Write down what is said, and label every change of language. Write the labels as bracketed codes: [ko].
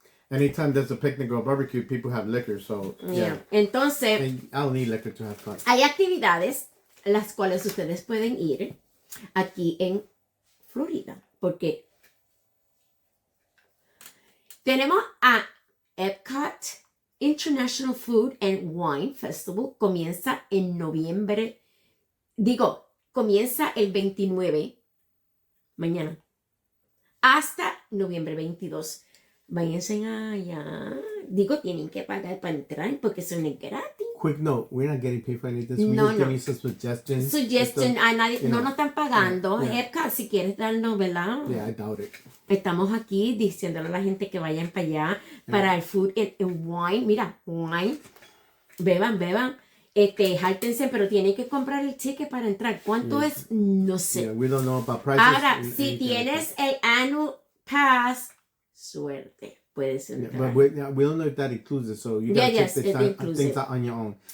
[en] Anytime there's a picnic or barbecue, people have liquor, so yeah. [es] Entonces, [en] and I don't need liquor to have fun. [es] Hay actividades las cuales ustedes pueden ir aquí en Florida, porque tenemos a Epcot International Food and Wine Festival. Comienza en noviembre, comienza el 29, mañana, hasta noviembre 22. váyanse allá. Digo, tienen que pagar para entrar porque eso no es gratis. [en] Quick note, we're not getting paid for any of this. We're just giving you some suggestions. Suggestion, [es] a nadie, no nos están pagando. [en] Yeah. [es] Epca, si quieres darnos, ¿verdad? [en] Yeah, I doubt it. [es] Estamos aquí diciéndole a la gente que vayan para allá, para el [en] food and wine. [es] Mira, [en] wine. [es] Beban. Jáltense, pero tienen que comprar el ticket para entrar. ¿Cuánto es? No sé. [en] Yeah, we don't know about prices. [es] Ahora, si tienes el [en] annual pass, [es] suerte. Puedes entrar. [en] But we don't know if that includes it, so you gotta check things out on your own.